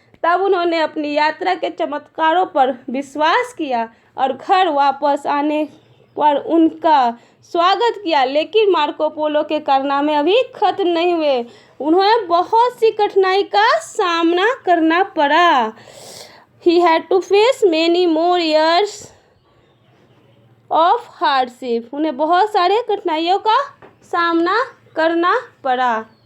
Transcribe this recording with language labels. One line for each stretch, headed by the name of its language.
Hindi: तब उन्होंने अपनी यात्रा के चमत्कारों पर विश्वास किया और घर वापस आने पर उनका स्वागत किया। लेकिन मार्को पोलो के कारनामे अभी खत्म नहीं हुए, उन्हें बहुत सी कठिनाई का सामना करना पड़ा।
English: He had to face many more years of hardship.
Hindi: उन्हें बहुत सारे कठिनाइयों का सामना करना पड़ा।